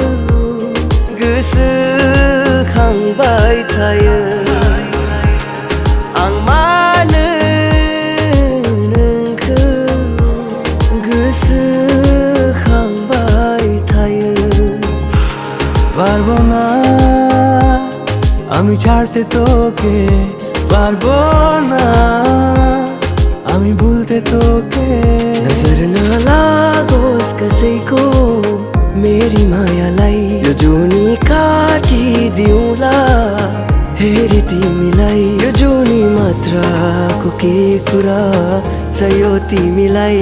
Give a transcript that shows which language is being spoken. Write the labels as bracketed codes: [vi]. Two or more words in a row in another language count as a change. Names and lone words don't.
[brx] goसोखां बाय थायो, ang mana nengku goसोखां बाय थायो। [bn] পারবো না আমি ছাড়তে তোকে, পারবো না আমি ভুলতে তোকে। [ne] नजर न लागोस् कसैको मेरी मायालाई, यो जुनी काटिदिउँला हेरी तिमीलाई। यो जुनी मात्रको के कुरा छ यो तिमीलाई।